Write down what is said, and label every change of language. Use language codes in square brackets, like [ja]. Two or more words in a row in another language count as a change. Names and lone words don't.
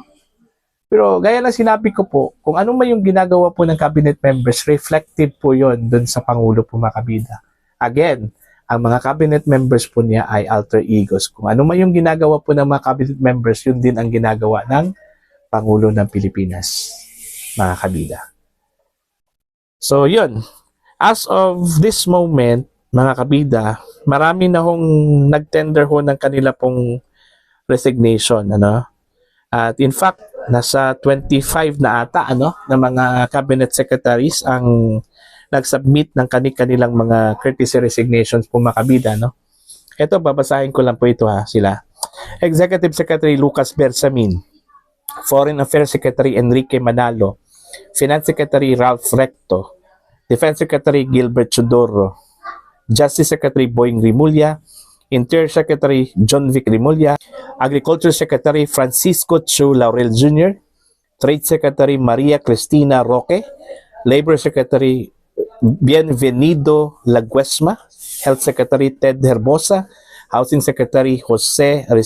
[tl] Pero gaya ng sinabi ko po, kung ano man yung ginagawa po ng [en] cabinet members, [tl] reflective po yon dun sa Pangulo po, mga kabida. Again, ang mga [en] cabinet members [tl] po niya ay [en] alter egos. [tl] Kung ano man yung ginagawa po ng mga [en] cabinet members, [tl] yun din ang ginagawa ng Pangulo ng Pilipinas, mga kabida. So, yun. [en] As of this moment, [tl] mga kabida, marami na hong nag-tender ho ng kanila pong resignation, ano? At [en] in fact, [tl] nasa 25 na ata, ano, na mga [en] cabinet secretaries [tl] ang nag-submit ng kanilang mga [en] courtesy resignations [tl] po, mga kabida, no? Ito, babasahin ko lang po ito, sila. Executive Secretary Lucas Bersamin, Foreign Affairs Secretary Enrique Manalo, Finance Secretary Ralph Recto, Defense Secretary Gilbert Chodoro, Justice Secretary Boying Rimulya, Interior Secretary John Vic Rimulya, Agriculture Secretary Francisco Chu Laurel Jr., Trade Secretary Maria Cristina Roque, Labor Secretary Bienvenido Laguesma, Health Secretary Ted Herbosa, Housing Secretary Jose